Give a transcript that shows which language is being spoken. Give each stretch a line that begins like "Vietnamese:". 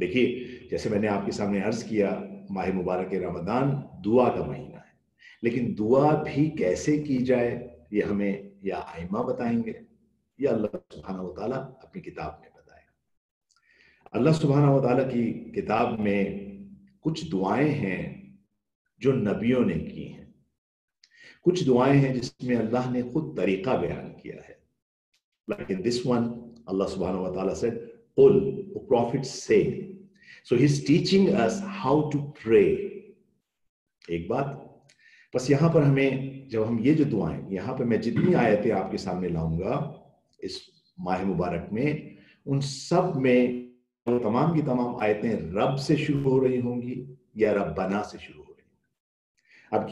Urdu: دیکھیے جیسے میں نے آپ کے سامنے عرض کیا, ماہ مبارک رمضان دعا کا مہینہ ہے, لیکن دعا بھی کیسے کی جائے یہ ہمیں یا ائمہ بتائیں گے یا اللہ سبحانہ و تعالیٰ اپنی کتاب میں بتائے گا. اللہ سبحانہ و تعالیٰ کی کتاب میں کچھ دعائیں ہیں جو نبیوں نے کی ہیں, کچھ دعائیں ہیں جس میں اللہ نے خود طریقہ بیان کیا ہے. لیکن
English: this one Allah subhanahu wa ta'ala said قل, the prophet say. So he's teaching us how to pray.
Urdu: ایک بات بس یہاں پر ہمیں, جب ہم یہ جو دعائیں, یہاں پہ میں جتنی آیتیں آپ کے سامنے لاؤں گا اس ماہ مبارک میں, ان سب میں تمام کی تمام آیتیں رب سے شروع ہو رہی ہوں گی یا ربنا سے شروع ہو رہی ہوں گی.